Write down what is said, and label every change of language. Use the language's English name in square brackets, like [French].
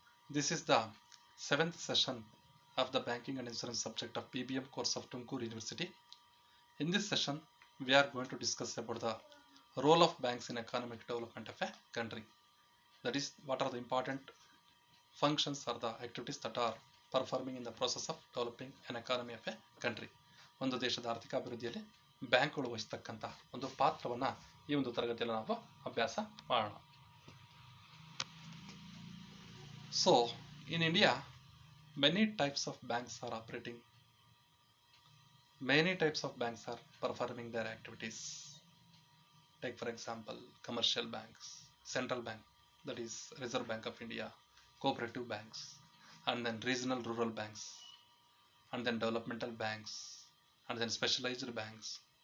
[English] This is the 7th session of the Banking and Insurance subject of PBM course of Tumakuru University. In this session, we are going to discuss about the role of banks in economic development of a country. That is, what are the important functions or the activities that are performing in the process of developing an economy of a country. [Kannada] ಒಂದು ದೇಶದ ಆರ್ಥಿಕ ಅಭಿವೃದ್ಧಿಯಲ್ಲಿ ಬ್ಯಾಂಕ್ಗಳು ವಹಿಸತಕ್ಕಂತಹ ಒಂದು ಪಾತ್ರವನ್ನು ಈ ಒಂದು ತರಗತಿಯಲ್ಲಿ ನಾವು ಅಭ್ಯಾಸ ಮಾಡೋಣ. [English] So in India, many types of banks are operating. Many types of banks are performing their activities. Take for example, commercial banks, central bank, that is Reserve Bank of India, cooperative banks, and then regional rural banks, and then developmental banks, and then specialized banks.